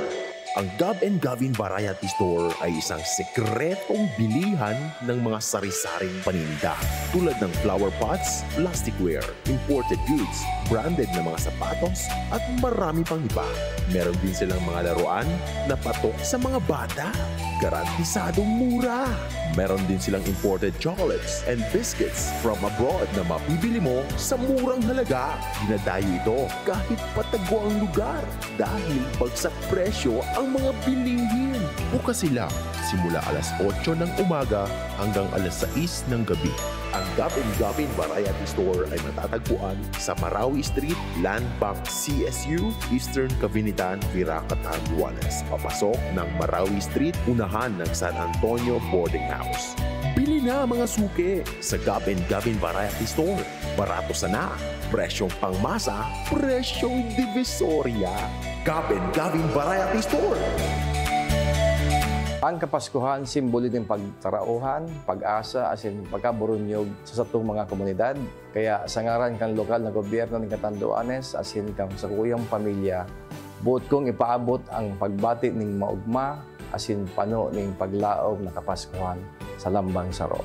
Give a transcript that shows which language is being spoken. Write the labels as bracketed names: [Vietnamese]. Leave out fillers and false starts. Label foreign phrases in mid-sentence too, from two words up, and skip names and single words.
[Filipino] Ang Gab & Gavin Variety Store ay isang sekretong bilihan ng mga sari-saring paninda tulad ng [English] flower pots, plasticware, imported goods, [Filipino] branded na mga sapatos at marami pang iba. Meron din silang mga laruan na patok sa mga bata. Garantisadong mura. Meron din silang [English] imported chocolates and biscuits from abroad [Filipino] na mapibili mo sa murang halaga. Dinadayo ito kahit patago ang lugar dahil bagsak presyo ang mga bilihin. Bukas sila simula alas 8 ng umaga hanggang alas 6 ng gabi. Ang Gab & Gavin Variety Store ay matatagpuan sa Marawi Street, Land Bank, CSU, Eastern Cavinitan, Virac, Catanduanes. Papasok ng Marawi Street, unahan ng San Antonio Boarding House. Bili na mga suki sa Gab & Gavin Variety Store. [Bikol] Barato sana, presyong pangmasa, presyong divisoria. [Filipino] Gab & Gavin Variety Store. [Bikol] Ang Kapaskuhan, simbolo ng pagtarauhan, pag-asa, asin pagkaburunyog sa satong mga komunidad. Kaya sa ngaran kang lokal na gobyerno ng Catanduanes, asin kang sa kuyang pamilya, buot kong ipaabot ang pagbati ng maugma, asin pano ng paglaom na Kapaskuhan sa Lambang Saro.